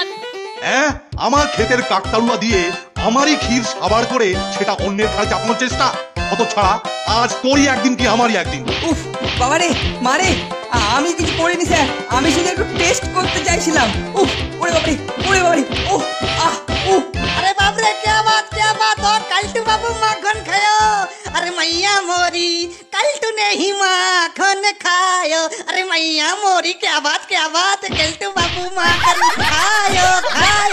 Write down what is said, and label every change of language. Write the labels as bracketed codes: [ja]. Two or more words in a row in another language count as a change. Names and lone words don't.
[bn] হ্যাঁ, আমার ক্ষেতের কাকতাড়ুয়া দিয়ে আমারই ক্ষীর সাবার করে সেটা অন্যের ঘাড়ে চাপানোর চেষ্টা। কত ছাড়া, আজ তোরই একদিন কি আমারই একদিন। উফ বাবারে মারে, আমি কিছু করিনি স্যার, আমি শুধু একটু টেস্ট করতে চাইছিলাম। উফ ওরে বাবারে, ওরে বাবারে, উফ আহ উফ। [hi] अरे बाप रे क्या बात हो कल्टू बाबू माखन खायो। अरे मैया मोरी कल्टू ने ही माखन खायो। अरे मैया मोरी क्या बात कल्टू बाबू माखन खायो।